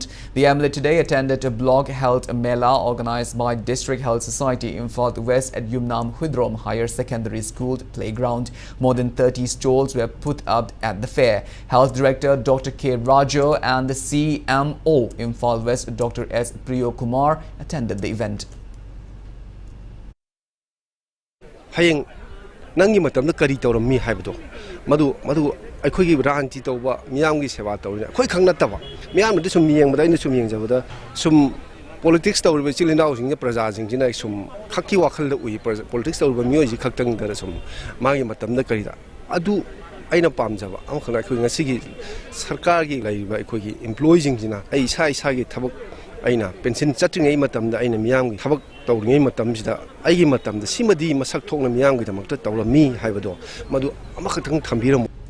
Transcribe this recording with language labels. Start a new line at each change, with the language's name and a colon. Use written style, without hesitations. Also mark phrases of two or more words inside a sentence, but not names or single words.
English: The MLA today attended a Block Health Mela organized by District Health Society Imphal West at Yumnam Hudrom Higher Secondary School playground. More than 30 stalls were put up at the fair. Health Director Dr. K. Rajo and the CMO Imphal West Dr. S. Priyo Kumar attended the event.
Manipuri: Hayeng nangi matamda kari tawrammi haibdo madu aikhogi ranti tawba miyamgi sewa tawrina khoi khangna taba miyam de sum miyeng bada ina sum yeng jabada sum politics tawrbe chilinaw sing praja sing jina sum khakki wakhal da ui politics tawrbe miyo ji khaktang da sum magi matamda kari da adu aina pamjaba am khana khoi ngasi gi sarkar gi laiba aikhogi employee sing jina ai isa gi thabak aina pension chatringai matamda aina miyam gi thabak tawringai matamsida aigi matamda simadi masak thokna miyam gi damakta tawrami haibado madu amakhathang thambiramu.